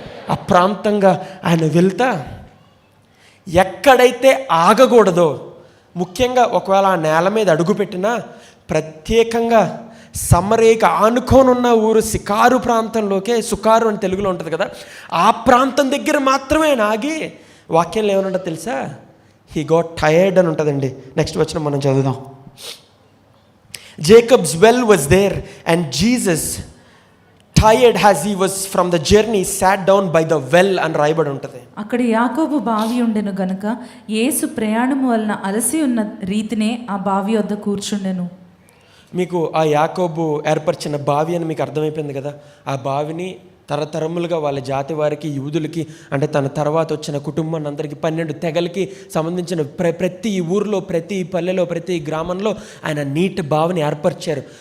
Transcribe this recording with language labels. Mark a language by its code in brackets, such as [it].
[te] ఆ ప్రాంతంగా ఆయన వెళ్తా ఎక్కడైతే ఆగకూడదో, ముఖ్యంగా ఒకవేళ ఆ నేల మీద అడుగుపెట్టినా ప్రత్యేకంగా సమరేక ఆనుకోనున్న ఊరు సికారు ప్రాంతంలోకే, సుకారు అని తెలుగులో ఉంటుంది కదా, ఆ ప్రాంతం దగ్గర మాత్రమే ఆయన ఆగి వాక్యంలో ఏమన్నా తెలుసా? [en] he got tired [te] అని ఉంటుందండి. నెక్స్ట్ వచ్చిన మనం చదువుదాం. [en] Jacob's well was there and Jesus tired as he was from the journey sat down by the well [te] అని రాయబడి ఉంటుంది. అక్కడ యాకోబు బావి ఉండెను గనుక యేసు ప్రయాణము వలన అలసి ఉన్న రీతినే ఆ బావి వద్ద కూర్చుండెను. మీకు ఆ యాకోబు ఏర్పరిచిన బావి అని మీకు అర్థమైపోయింది కదా. ఆ బావిని తరతరములుగా వాళ్ళ జాతి వారికి, యూదులకి, అంటే తన తర్వాత వచ్చిన కుటుంబాన్ని అందరికీ 12 తెగలకి సంబంధించిన ప్రతి ఊరిలో, ప్రతి పల్లెలో, ప్రతి గ్రామంలో ఆయన నీటి బావిని ఏర్పరిచారు.